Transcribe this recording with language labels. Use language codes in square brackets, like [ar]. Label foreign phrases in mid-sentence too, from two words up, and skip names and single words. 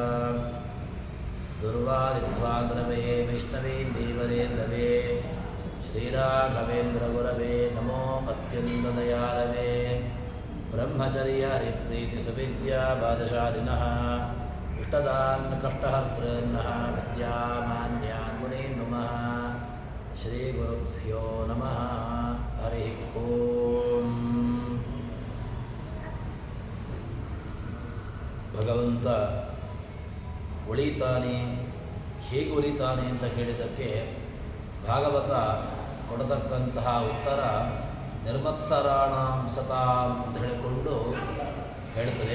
[sa] दुर्वादिध्वागुरवे वैष्णवे देवरेन्दवे श्रीराघवेन्द्रगुरवे नमो अत्यन्तदयालवे ब्रह्मचर्य हरिप्रीतिसुविद्या बादशालिनः इष्टदान् कष्टहर्तॄन्नः विद्यामान्यान् मुनीन् नुमः श्रीगुरुभ्यो नमः हरिः ओम् [kn] ಭಗವಂತ ಉಳಿತಾನೆ ಹೇಗೆ ಉಳಿತಾನೆ ಅಂತ ಕೇಳಿದ್ದಕ್ಕೆ ಭಾಗವತ ಕೊಡತಕ್ಕಂತಹ ಉತ್ತರ [sa] ನಿರ್ಮತ್ಸರಾಣಾಂ ಸತಾಂ [kn] ಅಂತ ಹೇಳಿಕೊಂಡು ಹೇಳ್ತದೆ.